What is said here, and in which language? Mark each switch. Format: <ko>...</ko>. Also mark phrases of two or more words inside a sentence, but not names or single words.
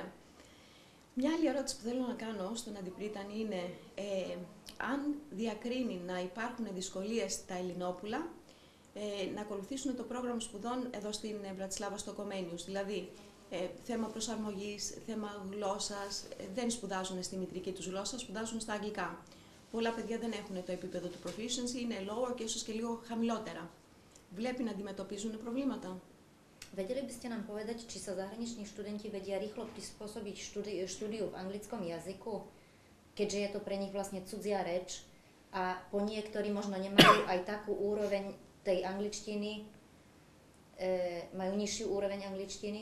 <el>Μια άλλη ερώτηση που θέλω να κάνω στον αντιπρίτανη είναι αν διακρίνει να υπάρχουν δυσκολίες στα Ελληνόπουλα να ακολουθήσουν το πρόγραμμα σπουδών εδώ στην Πρατισλάβα στο Κομμένιους. Δηλαδή, θέμα προσαρμογής, θέμα γλώσσας, δεν σπουδάζουν στη μητρική τους γλώσσα, σπουδάζουν στα αγγλικά. Πολλά παιδιά δεν έχουν το επίπεδο του proficiency, είναι lower και ίσως και λίγο χαμηλότερα. Βλέπει να αντιμετωπίζουν προβλήματα.</el> <sk>Vedeli by ste nám povedať, či sa zahraniční študenti vedia rýchlo prispôsobiť štúdiu v anglickom jazyku, keďže je to pre nich vlastne cudzia reč a po niektorí možno nemajú aj takú úroveň tej angličtiny, majú nižšiu úroveň angličtiny?</sk>